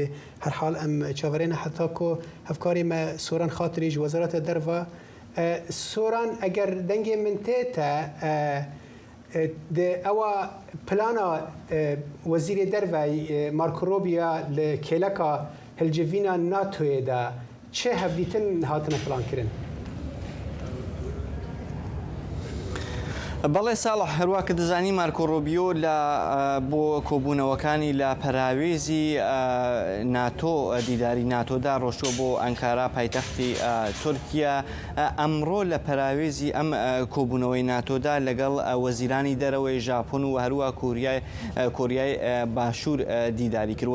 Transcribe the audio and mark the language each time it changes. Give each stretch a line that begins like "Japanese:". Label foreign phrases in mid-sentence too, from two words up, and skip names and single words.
Kurdish: Her hal em çaverêne heta ku hevkarê me soran xatirî ji Wezareta Derva soran eger dengê min tê te de ewa plana Wezîrê Derve Marco Rubio li kêleka helcivîna NATOyê de çi hevdîtin hatine plan kirin؟
Central Kurdish: بەڵێ ساڵح هەروە کە دەزانی مارکۆ ڕۆبیۆ لە بۆ کۆبوونەوەکانی لە پەراوێزی ناتۆ دیداری ناتۆدا ڕۆشتووە بۆ ئەنکارا پایتەختی تورکیا ئەمڕۆ لە پەراوێزی ئەم کۆبوونەوەی ناتۆدا لەگەڵ وەزیرانی دەرەوەی ژاپۆن و هەروە کۆریای باشوور دیداری کرد.